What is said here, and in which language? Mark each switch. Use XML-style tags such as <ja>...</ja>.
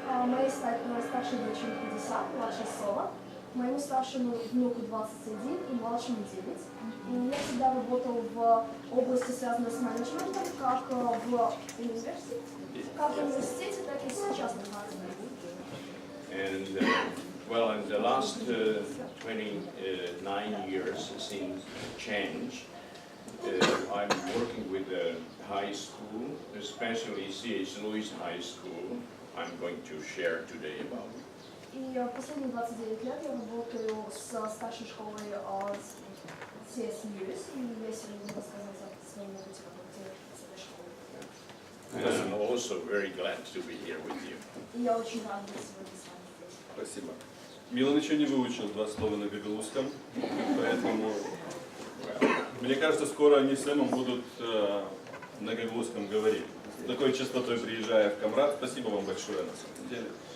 <ru>Моей старшей дочери 50, младшей 40. Моему старшему внуку 21 и младшему 9. И я всегда работал в области, связанной с менеджментом, как в университете, так и с частным бизнесом.</ru> <en>And well, in the last 29 years since change, I'm working with a high school, especially C.H. Lewis High School. I'm going to share today about it.</en> <ru>И последние 29 лет я работаю с старшей школой CSUs, и я сегодня рассказать о своем опыте работы с этой школой.</ru> <en>And I'm also very glad to be here with you.</en> <ru>И я очень рада быть сегодня с вами здесь. Спасибо. Милан еще не выучил 2 слова на гагалузском, поэтому мне кажется, скоро они с Сэмом будут на гагалузском говорить. С такой частотой приезжая в Камрад. Спасибо вам большое на самом деле.</ru>